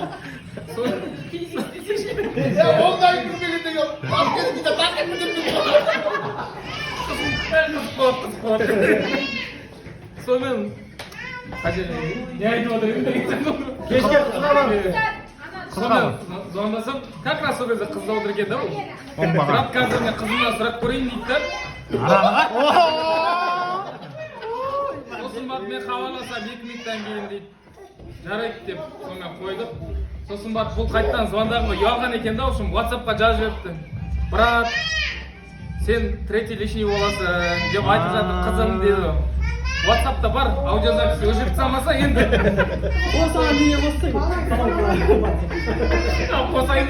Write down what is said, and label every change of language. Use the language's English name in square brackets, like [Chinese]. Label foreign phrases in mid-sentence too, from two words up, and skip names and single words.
[Kazakh] ондай күрмеген деген сонымен не айтып отыр енді кешке қызға бар звондасам [Russian] как раз [Kazakh] сол кезде қызда отыр екен да ол брат қазір мен қызымнан сұрап көрейін дейді да сосын барып мен хабарласам 2 минуттан кейін дейді жарайды деп сонымен қойдық сосын барып бұл қайтадан звондағанға ұялған екен да [Russian] в общем [Kazakh] WhatsApp-қа жазып жіберіпті брат сен [Russian] третий лишний [Kazakh] боласың деп айтып жатыр қызым дейді WhatsApp-та бар аудиозапись өшіріп салмаса енді қосайын